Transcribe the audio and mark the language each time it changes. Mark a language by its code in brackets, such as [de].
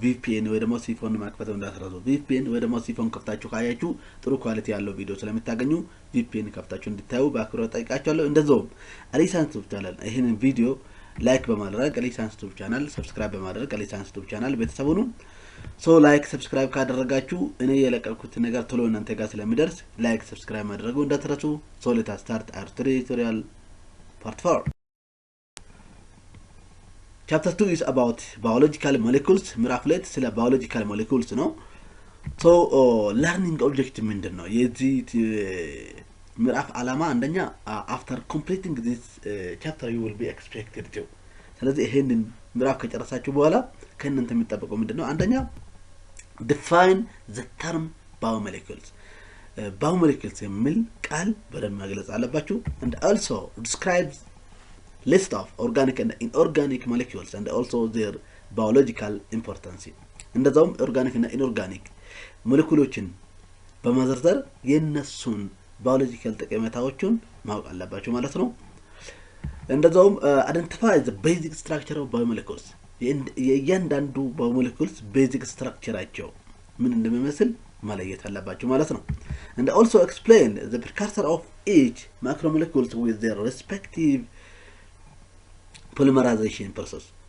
[am] VPN ወይ ደግሞ ሲፎን ማክፈት እንዳትረሱ። VPN ወይ ደግሞ ሲፎን ከፍታችሁ ካያችሁ ጥሩ ኳሊቲ ያለው ቪዲዮ ስለምታገኙ VPN ከፍታችሁ እንድታዩ በአክብሮት ጠይቃችኋለሁ። እንደዛውም አሊ ሳይንስ ዩቲዩብ ቻናል ይሄንን ቪዲዮ ላይክ በማድረግ አሊ ሳይንስ ዩቲዩብ ቻናል ሰብስክራይብ በማድረግ አሊ ሳይንስ ዩቲዩብ ቻናል ቤተሰብ ሁኑ። So ላይክ ሰብስክራይብ ካደረጋችሁ እኔ የለቀቁት ነገር ቶሎ እናንተ ጋር ስለሚደርስ ላይክ ሰብስክራይብ ማድረጉ እንዳትረሱ። [en] So let us start our tutorial part 4. Chapter 2 is about biological molecules. [am] ምዕራፍ 2 ስለ biological molecules ነው። [en] So learning objective ምንድነው? [am] የዚህ ምዕራፍ ዓላማ አንደኛ [en] after completing this chapter you will be expected to [am] ስለዚህ ይሄንን ምዕራፍ ከጨረሳችሁ በኋላ ከእናንተ የሚጠበቀው ምንድነው? [en] አንደኛ define the term biomolecules. [am] Biomolecules የሚል ቃል በደንብ መግለጽ አለባችሁ. [en] And also describe list of organic and inorganic molecules and also their biological importance. [am] እንደዛውም ኦርጋኒክ እና ኢንኦርጋኒክ ሞለኪውሎችን በመዘርዘር የነሱን ባዮሎጂካል ጠቀሜታዎችን ማወቅ አለባችሁ ማለት ነው። እንደዛውም [en] identify the basic structure of biomolecules. [am] የእያንዳንዱ biomolecules basic structureአቸው ምን እንደሚመስል ማለየት አለባችሁ ማለት ነው። [en] And also explain the precursor of each macromolecules with their respective polymerization process.